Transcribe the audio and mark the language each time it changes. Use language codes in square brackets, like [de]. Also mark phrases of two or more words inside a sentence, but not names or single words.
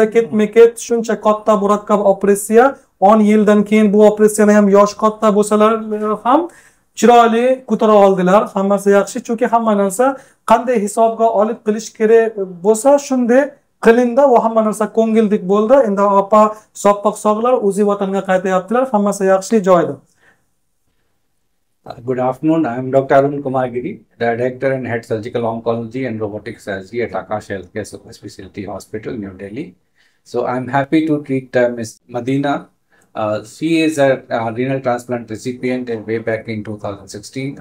[uz] Ketma-ket shuncha katta murakkab operatsiya 10 yildan keyin bu operatsiyani ham yosh katta bo'lsalar ham chiroyli ko'tara oldilar, hammasi yaxshi, chunki hamma narsa qanday hisobga olib qilish kerak bo'lsa shunday qilindi va hamma narsa ko'ngildek bo'ldi. Endi opa soppoq sog'lar, o'zi vatanga qaytyaptilar, hammasi yaxshi joyda. [en] Good afternoon. I am Dr. Arun Kumar Giri, Director and Head Surgical Oncology and Robotic Surgery at Akash Healthcare Super Specialty Hospital, New Delhi. So I'm happy to treat Ms. Madina. She is a renal transplant recipient way back in 2016.